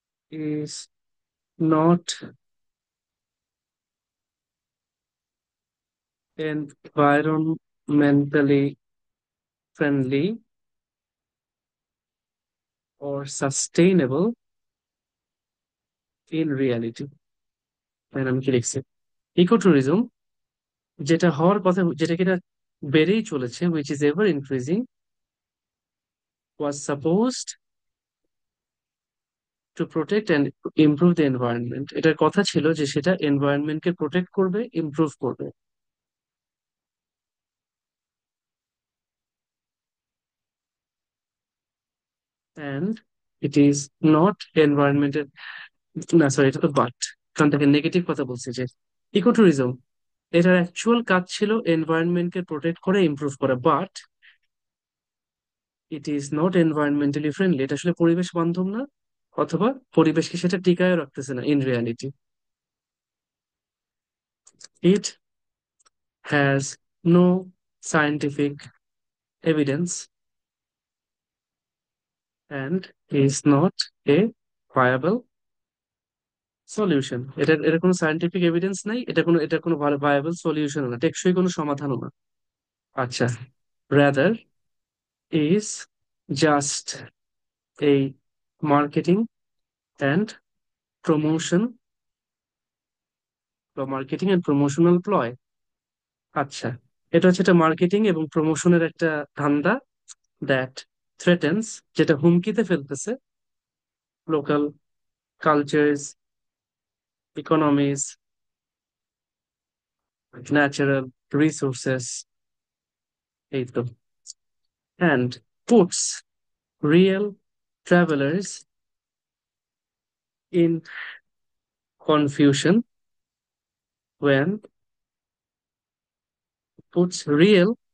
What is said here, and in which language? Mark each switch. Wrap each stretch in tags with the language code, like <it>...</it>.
<en>is not environmentally friendly or sustainable in reality।</en> <bn>মানে আমি কি লিখছি, ইকো ট্যুরিজম যেটা হওয়ার কথা, যেটা কিনা বেড়েই চলেছে,</bn> <en>which is ever increasing, was supposed to protect and improve the environment।</en> <bn>এটার কথা ছিল যে সেটা এনভায়রনমেন্টকে প্রোটেক্ট করবে, ইমপ্রুভ করবে,</bn> <en>and it is not environmental,</en> <bn>না সরি, এটা তো বাট, কারণ তাকে নেগেটিভ কথা বলছে যে ইকো ট্যুরিজম, এটার অ্যাকচুয়াল কাজ ছিল এনভায়রনমেন্টকে প্রোটেক্ট করে, ইমপ্রুভ করা, but</bn> <en>it is not environmentally friendly,</en> <bn>এটা আসলে পরিবেশ বান্ধব না, অথবা পরিবেশকে সেটা টিকায় রাখতেছে না</bn> <en>In reality. It has no scientific evidence and is not a viable solution।</en> <bn>এটা কোনো সায়েন্টিফিক এভিডেন্স নাই, এটা কোনো ভায়াবল সলিউশন না, টেকসই কোনো সমাধানও না।</bn> <en>আচ্ছা, rather is just a marketing and promotion বা marketing and promotional ploy.</en> <bn>আচ্ছা, এটা হচ্ছে একটা মার্কেটিং এবং প্রমোশনের একটা ধান্দা,</bn> <en>that threatens,</en> <bn>যেটা হুমকিতে ফেলতেছে local cultures, economies,</bn> <en>natural resources,</en> <bn>এই তো,</bn> <en>and puts real travelers in confusion when puts real</en>